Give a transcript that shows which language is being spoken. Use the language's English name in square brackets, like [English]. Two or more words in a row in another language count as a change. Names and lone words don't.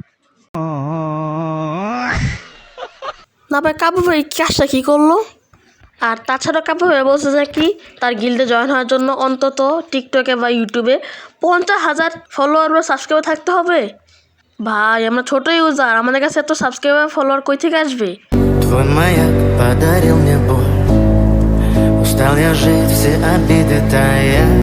[Bangla] না ভাই, কাব্য ভাই কাজটা কী করলো? আর তাছাড়া কাব্য ভাই বলছে যে কি তার গিল্ডে জয়েন হওয়ার জন্য অন্তত টিকটকে বা ইউটিউবে 50,000 ফলোয়ার বা সাবস্ক্রাইবার থাকতে হবে। ভাই আমরা ছোট ইউজার, আমাদের কাছে এত [English] subscriber follower [Bangla] কই থেকে আসবে? [Russian] Твой маяк подарил мне боль. Устал я жить, все обиды тая.